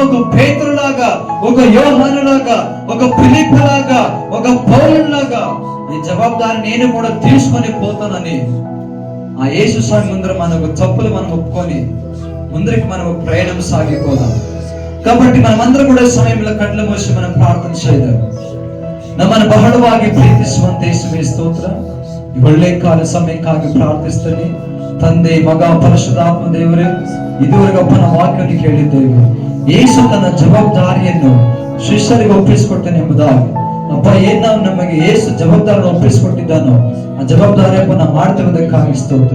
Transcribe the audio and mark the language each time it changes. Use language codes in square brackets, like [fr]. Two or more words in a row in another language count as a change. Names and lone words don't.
[te] ఒక పేతురులాగా, ఒక యోహానులాగా, ఒక ఫిలిప్పులాగా, ఒక పౌలులాగా ఈ జవాబుదారి నేను కూడా తీసుకొని పోతానని ఆ యేసు స్వామి ముందర మన తప్పులు మనం ఒప్పుకొని ముందరికి మనం ప్రయాణం సాగిపోదాం. కాబట్టి మనమందరం [kn] ಕೂಡ ಸಮಯದಲ್ಲಿ ಕಣ್ಣು ಮುಚ್ಚಿ [te] మనం ಪ್ರಾರ್ಥನೆ చేద్దాం. [kn] ನಮ್ಮನ್ನು ಬಹಳವಾಗಿ ಪ್ರೀತಿಸುವಂತ ಯೇಸುವೇ ಸ್ತೋತ್ರ. ಈ ಒಳ್ಳೆ ಕಾಲ ಸಮಯಕ್ಕಾಗಿ ಪ್ರಾರ್ಥಿಸ್ತೀನಿ. ತಂದೆ ಮಗ ಪರಿಶುದ್ಧಾತ್ಮ ದೇವರೇ, ಇದುವರೆಗೂ ಅಪ್ಪನ ವಾಕ್ಯವನ್ನು ಕೇಳಿದ್ದೇವೆ. ಯೇಸು ತನ್ನ ಜವಾಬ್ದಾರಿಯನ್ನು ಶಿಷ್ಯರಿಗೆ ಒಪ್ಪಿಸಿಕೊಟ್ಟನೆ ಎಂಬುದಾಗಿ ಅಪ್ಪ ಏನ್ ನಾವು ನಮಗೆ ಯೇಸು ಜವಾಬ್ದಾರಿಯನ್ನು ಒಪ್ಪಿಸಿಕೊಟ್ಟಿದ್ದಾನೋ ಆ ಜವಾಬ್ದಾರಿ ಅಪ್ಪ ನಾವು ಮಾಡ್ತಿರೋದಕ್ಕಾಗಿ ಸ್ತೋತ್ರ.